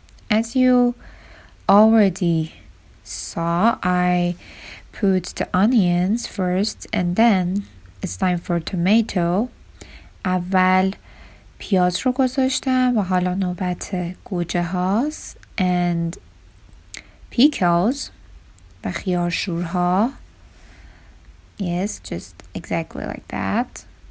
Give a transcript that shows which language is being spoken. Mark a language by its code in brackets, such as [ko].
[en] As you already saw, I put the onions first and then it's time for tomato. [fa] اول پیاز رو گذاشتم و حالا نوبت گوجه هاست [en] and pickles [fa] و خیارشورها. [en] Yes, just exactly like that.